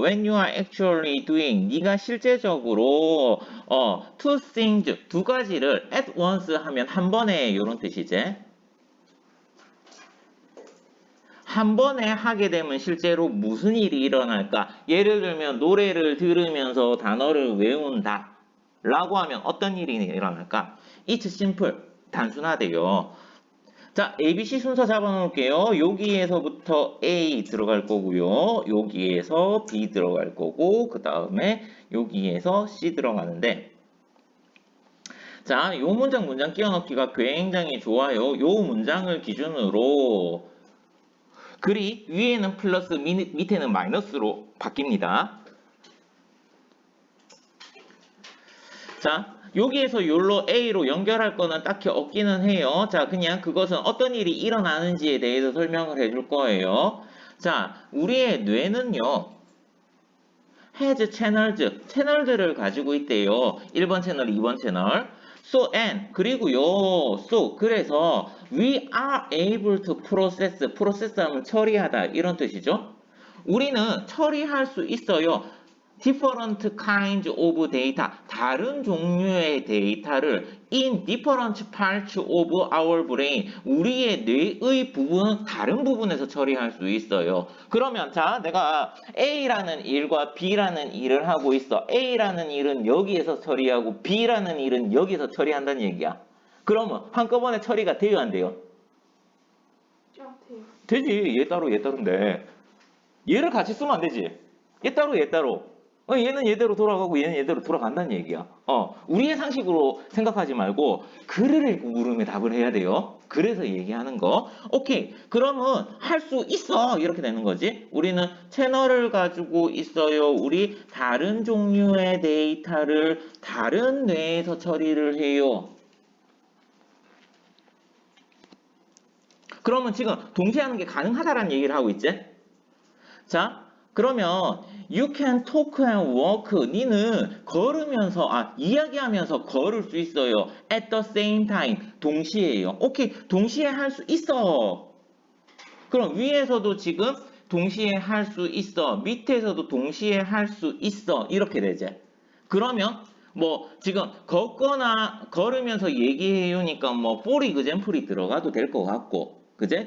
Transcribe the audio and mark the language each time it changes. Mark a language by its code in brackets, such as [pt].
[en] When you are actually doing, [ko] 네가 실제적으로 [en] two things, [ko] 두 가지를 [en] at once [ko] 하면 한 번에 이런 뜻이지. 한 번에 하게 되면 실제로 무슨 일이 일어날까? 예를 들면 노래를 들으면서 단어를 외운다 라고 하면 어떤 일이 일어날까? [en] It's simple, [ko] 단순하대요. 자, ABC 순서 잡아놓을게요. 여기에서부터 A 들어갈 거고요. 여기에서 B 들어갈 거고 그 다음에 여기에서 C 들어가는데 자, 요 문장 끼워넣기가 굉장히 좋아요. 요 문장을 기준으로 글이 위에는 플러스 밑에는 마이너스로 바뀝니다. 자, 여기에서 요로 A로 연결할 거는 딱히 없기는 해요. 자, 그냥 그것은 어떤 일이 일어나는지에 대해서 설명을 해줄 거예요. 자, 우리의 뇌는요. [en] has channels, [ko] 채널들을 가지고 있대요. 1번 채널, 2번 채널. [en] So and [ko] 그리고요. [en] So [ko] 그래서 [en] we are able to process [ko] 하면 처리하다 이런 뜻이죠. 우리는 처리할 수 있어요. [en] different kinds of data, [ko] 다른 종류의 데이터를 [en] in different parts of our brain, [ko] 우리의 뇌의 부분, 다른 부분에서 처리할 수 있어요. 그러면 자, 내가 A라는 일과 B라는 일을 하고 있어. A라는 일은 여기에서 처리하고 B라는 일은 여기서 처리한다는 얘기야. 그러면 한꺼번에 처리가 돼요, 안 돼요? 돼요. 되지. 얘 따로 얘 따로인데 얘를 같이 쓰면 안 되지. 얘 따로 얘 따로. 얘는 얘대로 돌아가고 얘는 얘대로 돌아간다는 얘기야. 우리의 상식으로 생각하지 말고 글을 읽고 물음에 답을 해야 돼요. 그래서 얘기하는 거. 오케이. 그러면 할 수 있어. 이렇게 되는 거지. 우리는 채널을 가지고 있어요. 우리 다른 종류의 데이터를 다른 뇌에서 처리를 해요. 그러면 지금 동시에 하는 게 가능하다라는 얘기를 하고 있지? 자, 그러면 [en] you can talk and walk. [ko] 니는 걸으면서 이야기하면서 걸을 수 있어요. [en] at the same time. [ko] 동시에요. 오케이. 동시에 할 수 있어. 그럼 위에서도 지금 동시에 할 수 있어. 밑에서도 동시에 할 수 있어. 이렇게 되지. 그러면 뭐 지금 걷거나 걸으면서 얘기해요니까 뭐 [en] for example [ko] 이 들어가도 될 것 같고. 그제?